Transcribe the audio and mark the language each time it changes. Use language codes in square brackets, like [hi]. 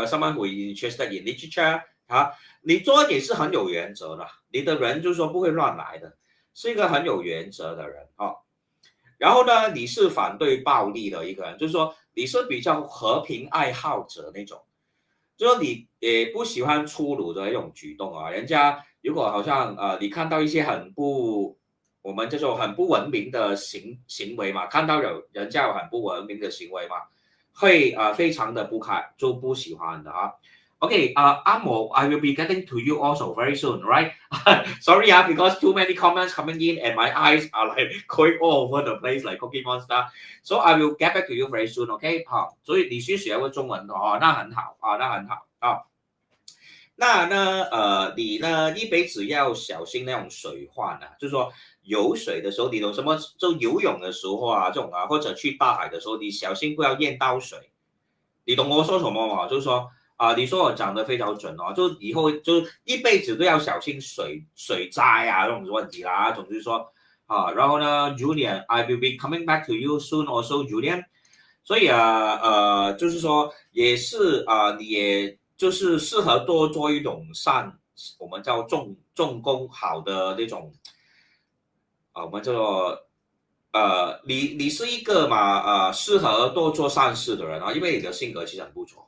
[zh] 有 [en] someone who is interested in literature。 [zh] 你做也是很有原则的，你的人就是说不会乱来的，是一个很有原则的人然后呢，你是反对暴力的一个人，就是说你是比较和平爱好者那种，就是说你也不喜欢粗鲁的一种举动啊。人家如果好像你看到一些我们叫做很不文明的行为嘛，看到人家有很不文明的行为嘛，会非常的就不喜欢的啊。 [en] Okay, Amo, I will be getting to you also very soon, right? Sorry, because too many comments coming in and my eyes are like going all over the place like Cookie Monster. So I will get back to you very soon, okay? [zh] 好，所以你是学过中文的哦，那很好啊，那很好啊。那呢，你呢一辈子要小心那种水患啊，就是说游水的时候，你懂什么？就游泳的时候啊，这种啊，或者去大海的时候，你小心不要淹到水。你懂我说什么吗？就是说。你说我讲得非常准哦，就以后就一辈子都要小心水灾啊这种问题啦。总之说然后呢 [en] ，Julian, I will be coming back to you soon also, Julian。 [zh] 所以就是说也是你也就是适合多做一种我们叫重工好的那种我们叫做你是一个嘛适合多做善事的人啊，因为你的性格其实很不错。